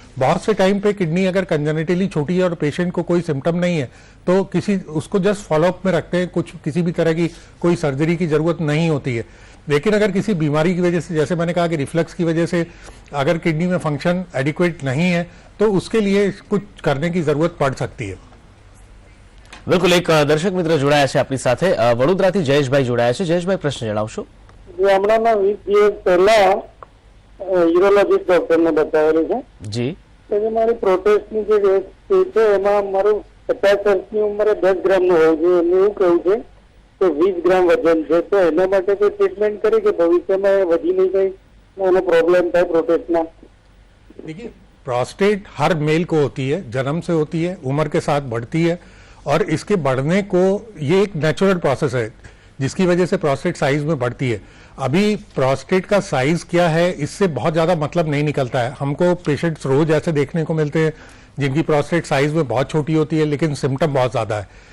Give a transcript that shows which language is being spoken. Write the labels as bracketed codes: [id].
[hi] बहुत से टाइम पे किडनी अगर कंजेनिटली छोटी है और पेशेंट को कोई सिम्टम नहीं है तो उसको जस्ट फॉलोअप में रखते हैं, कुछ किसी भी तरह की कोई सर्जरी की जरूरत नहीं होती है। लेकिन अगर किसी बीमारी की वजह से, जैसे मैंने कहा कि रिफ्लक्स की वजह से अगर किडनी में फंक्शन एडिक्वेट नहीं है तो उसके लिए कुछ करने की जरूरत पड़ सकती है। [gu] બિલકુલ, એક દર્શક મિત્ર જોડાયા છે આપણી સાથે। વડોદરાથી જયેશભાઈ જોડાયા છે। જયેશભાઈ, પ્રશ્ન જણાવશો? હમણાં 20 દિવસ પહેલા યુરોલોજીસ્ટ ડોક્ટરને બતાવેલું છે જી। તો જે મારી પ્રોટેસ્ટની જે વેટ છે એમાં મારું 50 વર્ષની ઉંમરે 10 ગ્રામનું હોવું જોઈએ, એમને એવું કહ્યું છે તો 20 ગ્રામ વજન છે, તો એના માટે કોઈ ટ્રીટમેન્ટ કરી કે ભવિષ્યમાં એ વધી નહીં જાય, એનો પ્રોબ્લેમ થાય પ્રોટેસ્ટમાં? [hi] देखिए, प्रोस्टेट हर मेल को होती है, जन्म से होती है, उम्र के साथ बढ़ती है, और इसके बढ़ने को ये एक नेचुरल प्रोसेस है जिसकी वजह से प्रोस्टेट साइज में बढ़ती है। अभी प्रोस्टेट का साइज क्या है इससे बहुत ज्यादा मतलब नहीं निकलता है। हमको पेशेंट्स रोज ऐसे देखने को मिलते हैं जिनकी प्रोस्टेट साइज में बहुत छोटी होती है लेकिन सिम्टम बहुत ज्यादा है।